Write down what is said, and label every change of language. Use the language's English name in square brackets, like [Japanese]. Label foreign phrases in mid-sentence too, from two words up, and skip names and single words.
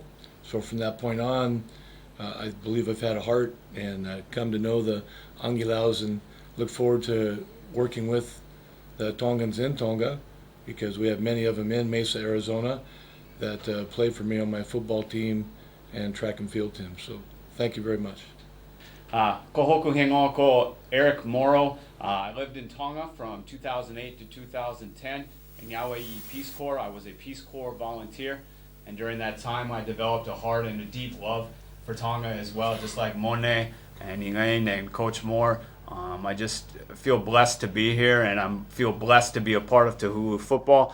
[English] So from that point on, I believe I've had a heart and come to know the Angilaus and look forward to working with the Tongans in Tonga, because we have many of them in Mesa, Arizona, that play for me on my football team and track and field team. So thank you very much. [Tongan] Ko hoku he ngā ko Eric Morrow. [English] I lived in Tonga from 2008 to 2010 in Yaoi Peace Corps. I was a Peace Corps volunteer, and during that time I developed a heart and a deep love for Tonga as well, just like Mone and Elaine and Coach Moore. I just feel blessed to be here, and I feel blessed to be a part of Tuhulu football.